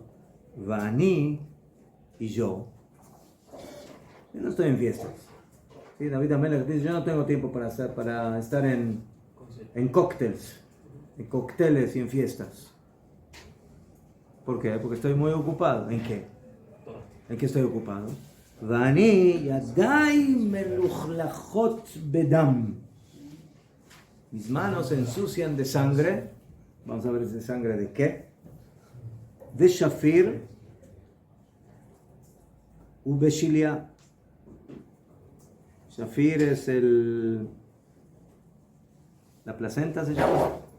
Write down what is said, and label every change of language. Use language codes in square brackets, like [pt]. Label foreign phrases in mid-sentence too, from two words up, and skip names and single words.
[es] Vani y yo no estoy en fiestas. ¿Sí? David Amelech dice, yo no tengo tiempo para estar en cócteles y en fiestas. ¿Por qué? Porque estoy muy ocupado. ¿En qué? ¿En qué estoy ocupado? [he] ואני ידי מלוכלכות בדם. [es] Mis manos se ensucian de sangre. Vamos a ver, ¿es de sangre de qué? [he] De שפיר ובשליה. [es] Shafir es la placenta, se llama.